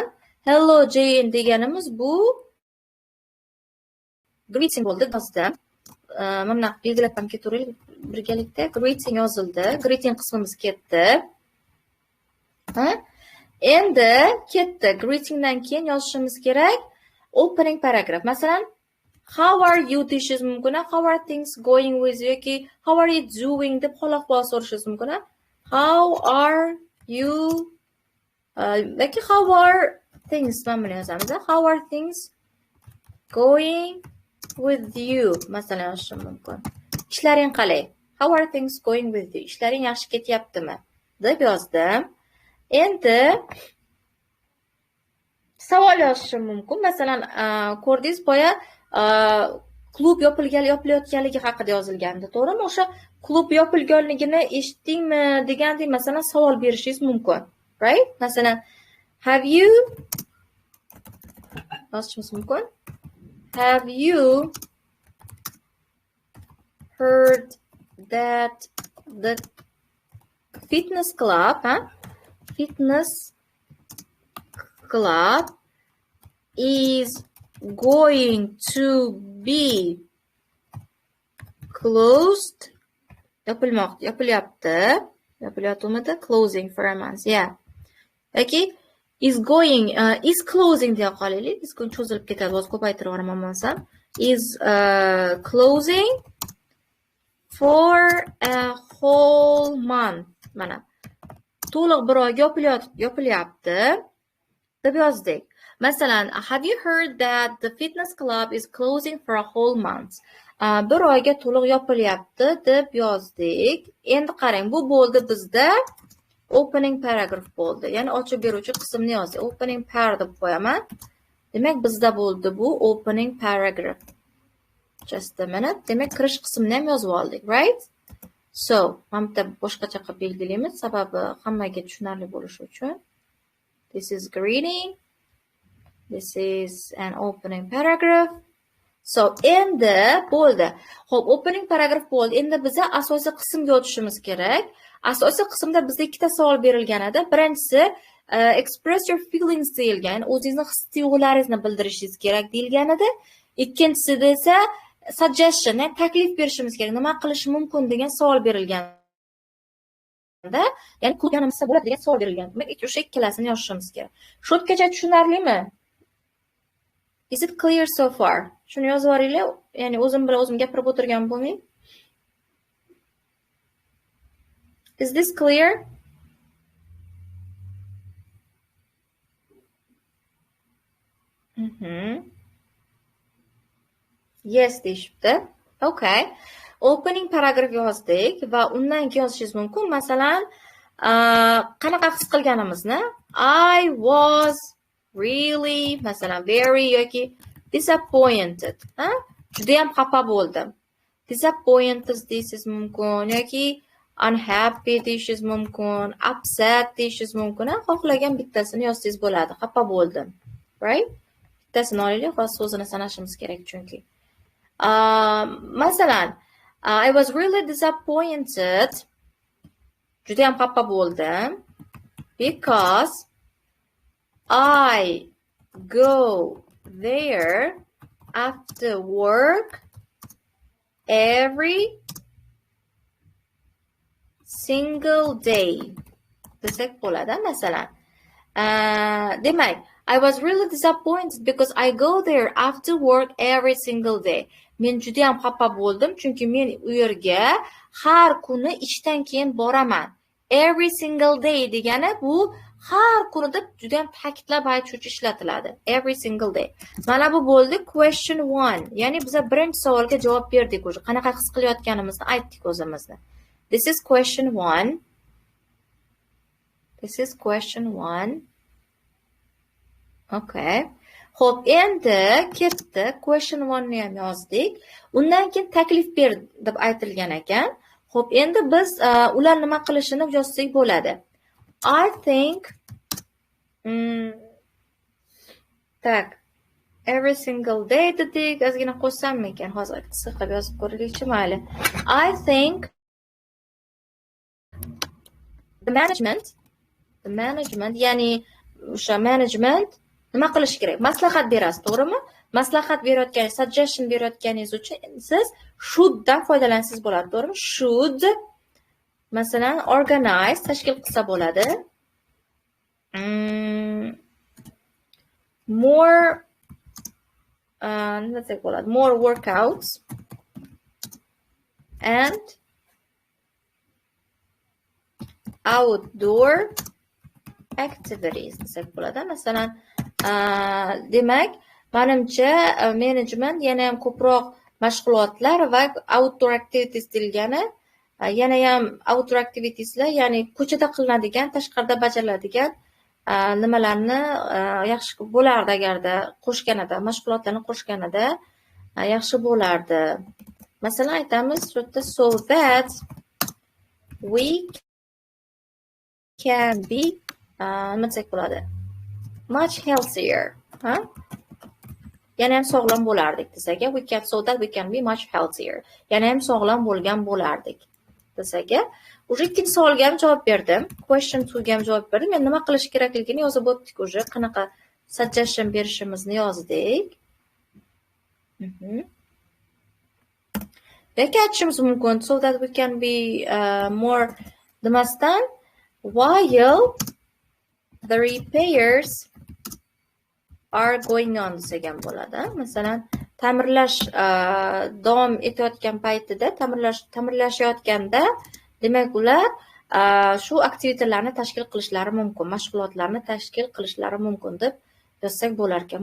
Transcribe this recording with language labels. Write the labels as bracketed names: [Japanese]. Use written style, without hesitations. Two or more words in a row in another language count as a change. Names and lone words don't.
[Uzbek] Hello Jane deganimiz bu greeting bo'ldi yozdim. Mana belgilab ham ketaveraylik birgalikda. Greeting yozildi. Greeting qismimiz ketdi. Endi ketdi. Greetingdan keyin yozishimiz kerak [English] opening paragraph. [Uzbek] Masalan, [English] how are you [Uzbek] deyishingiz mumkin. [English] How are things going with you [Uzbek] yoki [English] how are you doing [Uzbek] deb xol-ahvol so'rashingiz mumkin. [English] How are you [Uzbek] yoki [English] how are things [Uzbek] mana yozamiz. [English] How are things going with you [Uzbek] masalan yozishim mumkin. Ishlaring qalay? [English] How are things going with you? [Uzbek] Ishlaring yaxshi ketyaptimi? deb yozdim. Endi savol yozishim mumkin. Masalan, ko'rdingiz boya klub yopilayotganligi haqida yozilgandi, to'g'rimi? O'sha klub yopilganligini eshitdingmi degandek masalan savol berishingiz mumkin. Right? Masalan, [English] have you [Uzbek] yozishimiz mumkin. [English] Have you heard that the fitness club is going to be closed. Yopilyapti. Closing for a month. Yeah. [Uzbek] Okay. [English] Is closing [Uzbek] deya qolaylik. Is cho'zilib ketadi. O'z ko'paytirib yuboraman bo'lsam. [English] Is closing for a whole month. [Uzbek] Mana. To'liq bir oyga yopilyapti deb yozdik. Masalan, [English] have you heard that the fitness club is closing for a whole month? [Uzbek] Bir oyga to'liq yopilyapti deb yozdik. Endi qarang, bu bo'ldi bizda [English] opening paragraph [Uzbek] bo'ldi. Ya'ni ochib beruvchi qismni yozdik. [English] Opening par [Uzbek] deb qo'yaman. Demak, bizda bo'ldi bu [English] opening paragraph. Just a minute. [Uzbek] Demak, kirish qismini ham yozib oldik, [English] right? So, [Uzbek] mana bitta boshqacha qilib belgilaymiz, sababi hammaga tushunarli bo'lishi uchun. [English] This is greeting. This is an opening paragraph. So, [Uzbek] endi bo'ldi. Xo'p, [English] opening paragraph [Uzbek] bo'ldi. Endi biza asosiy qismga o'tishimiz kerak. Asosiy qismda bizga ikkita savol berilgan edi. Birinchisi, [English] express your feelings [Uzbek] deyilgan, o'zingizni his-tuyg'ularingizni bildirishingiz kerak deyilgan edi. Ikkinchisida esa suggestion, taklif berishimiz kerak. Nima qilish mumkin degan savol berilganda, ya'ni klub yonimizda bo'ladi degan savol berilgan. Demak, o'sha ikkalasini yozishimiz kerak. Shotgacha tushunarlimi? [English] Is it clear so far? [Uzbek] Shuni yozib yuboringlar, ya'ni o'zim bilan o'zim gapirib o'tirgan bo'lmang. [English] Is this clear? [Uzbek] Yes deyishibdi. Okay. [English] Opening paragraph [Uzbek] yozdik va undan keyin yozishingiz mumkin. Masalan, qanaqa his qilganimizni [English] I was really, [Uzbek] masalan, very yoki disappointed. Juda ham xafa bo'ldim. Disappointed deysiz mumkin yoki unhappy deyishingiz mumkin, upset deyishingiz mumkin. Xohlagan bittasini yozsangiz bo'ladi. Xafa bo'ldim. Right? Bittasini olaylik va so'zini sanashimiz kerak chunki. Masalan, [English] I was really disappointed. [Uzbek] Juda ham xafa bo'ldim [English] because I go there after work every single day. [Uzbek] Desak bo'ladi, masalan. Demak, [English] I was really disappointed because I go there after work every single day. [Uzbek] Men juda ham xafa bo'ldim, chunki men u yerga har kuni ishdan keyin boraman. [English] Every single day [Uzbek] degani bu har kuni deb juda ham ta'kidlab aytuvchi ishlatiladi. [English] Every single day. [Uzbek] Mana bu bo'ldi [English] question 1. [Uzbek] Ya'ni biz birinchi savolga javob berdik o'zi. Qanaqa his qilayotganimizni aytdik o'zimizni. [English] This is question 1. This is question 1. [Uzbek] Okay. Xo'p, endi ketdi. [English] Question 1 [Uzbek] ni ham yozdik. Undan keyin taklif ber deb aytilgan ekan. Xo'p, endi biz ular nima qilishini yozsak bo'ladi. [English] I think tak every single day dedik. [Uzbek] Ozgina qo'shsam ekan, hozir qisqa qilib yozib ko'raylikchi, mayli. [English] I think the management, [Uzbek] ya'ni o'sha management nima qilish kerak? Maslahat berasiz, to'g'rimi? Maslahat berayotganingiz, suggestion berayotganingiz uchun siz should dan foydalansangiz bo'ladi, to'g'rimi? Should masalan organize tashkil qilsa bo'ladi. More nima desak bo'ladi? [English] More workouts and outdoor activities [Uzbek] desak bo'ladi. Masalan, demak, menimcha management yana ham ko'proq mashg'ulotlar va [English] outdoor activities [Uzbek] degani, yana ham [English] outdoor activitieslar, [Uzbek] ya'ni ko'chada qilinadigan, tashqarida bajariladigan nimalarni yaxshi bo'lardi agarda qo'shganida, mashg'ulotlarni qo'shganida yaxshi bo'lardi. Masalan, aytamiz shu yerda [English] so that we can be [Uzbek] nima desak bo'ladi? [English] Much healthier. [Uzbek] Yana ham sog'lom bo'lardik desak, [English] we can so that we can be much healthier. [Uzbek] Yana ham sog'lom bo'lgan bo'lardik desak, o'sha ikkinchi savolga ham javob berdim. [English] Question 2 [Uzbek] ga ham javob berdim. Men nima qilish kerakligini yozib o'tdik o'sha. Qanaqa suggestion berishimizni yozdik. Yoki aytishimiz mumkin [English] so that we can be more [Uzbek] demasdan [English] while the repairs are going on [Uzbek] desak ham bo'ladi. Masalan, ta'mirlash davom etayotgan paytida, ta'mirlashayotganda, demak ular shu aktivitalarni tashkil qilishlari mumkin, mashg'ulotlarni tashkil qilishlari mumkin deb yozsak bo'lar ekan.